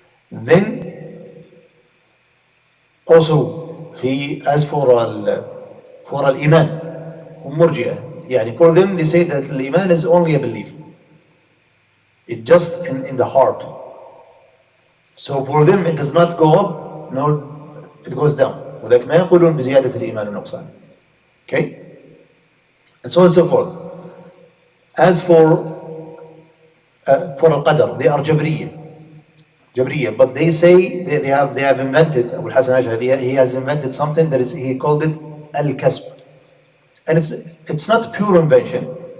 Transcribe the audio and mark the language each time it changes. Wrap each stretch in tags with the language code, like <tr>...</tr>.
<en>Then also as for al-Iman, Murji'ah, for them they say that al-Iman is only a belief. It's just in the heart. So for them it does not go up, nor it goes down.</en> <ar>وذلك ما يقولون بزيادة الإيمان والنقصان.</ar> <en>Okay? And so on and so forth. As for al-Qadr, they are Jabriyah, but they say they have invented, Abu al-Hasan al-Ash'ari, he has invented something that he called it al-Kasb, and it's not pure invention.</en>